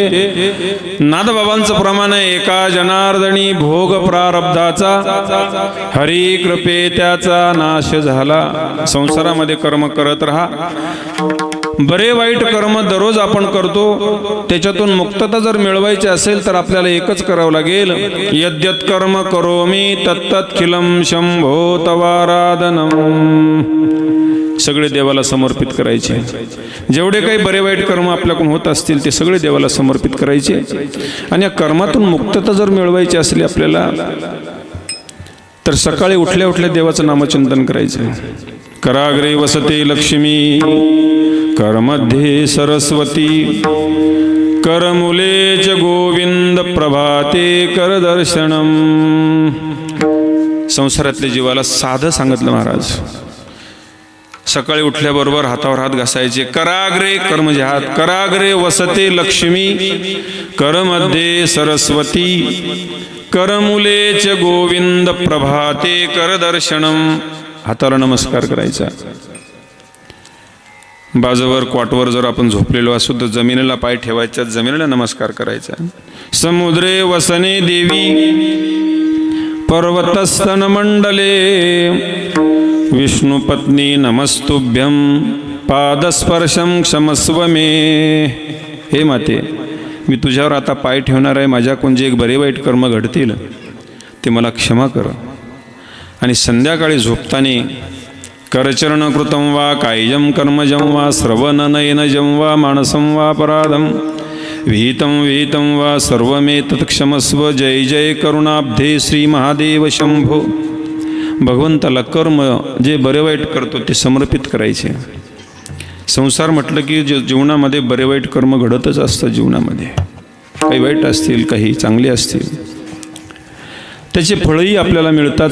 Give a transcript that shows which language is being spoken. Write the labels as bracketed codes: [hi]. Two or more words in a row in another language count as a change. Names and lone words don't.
[mr] नाथबाबांचं प्रमाण आहे, एका जनार्दनी भोग प्रारब्धाचा, हरी कृपे त्याचा नाश झाला. संसारामध्ये कर्म करत राहा. बरे वाईट कर्म दररोज आपण करतो, त्याच्यातून मुक्तता जर मिळवायची असेल तर आपल्याला एकच करावं लागेल. [sa] यद्यत कर्म करोमि तत्तत्खिलम शंभो तवाराधनम. [mr] सगळे देवाला समर्पित करायचे. जेवढे काही बरे वाईट कर्म आपल्याकडून होत असतील ते सगळे देवाला समर्पित करायचे. आणि या कर्मातून मुक्तता जर मिळवायची असली आपल्याला तर सकाळी उठल्या उठल्या देवाचं नामचिंतन करायचं. [sa] कराग्रे वसते लक्ष्मी करमध्ये सरस्वती करमुले च गोविंद प्रभाते करदर्शनम. [mr] संसारातल्या जीवाला साधं सांगितलं महाराज. सकाळी उठल्याबरोबर हातावर हात घासायचे. कराग्रे कर म्हणजे हात. [sa] कराग्रे वसते लक्ष्मी करमध्ये सरस्वती करमुले च गोविंद प्रभाते करदर्शनम. [mr] हाताला नमस्कार करायचा. बाजूवर क्वाटवर जर आपण झोपलेलो असू तर जमिनीला पाय ठेवायचा, जमिनीला नमस्कार करायचा. [sa] समुद्रे वसने देवी पर्वतस्तन मंडले विष्णुपत्नी नमस्तुभ्यं पादस्पर्शं क्षमस्व मे. [mr] हे माते, मी तुझ्यावर आता पाय ठेवणार आहे. माझ्याकडून जे एक बरे वाईट कर्म घडतील ते मला क्षमा कर. आणि संध्याकाळी झोपताना [sa] करचरण कृतं वा कायजं कर्मजं वा श्रवणनयनजं वा मानसं वा अपराधं विहितं विहितं वा सर्वमेतत् क्षमस्व. जय जय करुणाब्धे श्री महादेव शंभो. [mr] भगवंताला कर्म जे बरे वाईट करतो ते समर्पित करायचे. संसार म्हटलं की जीवनामध्ये बरे वाईट कर्म घडतच असतं. जीवनामध्ये काही वाईट असतील, काही चांगले असतील, त्याचे फळही आपल्याला मिळतात.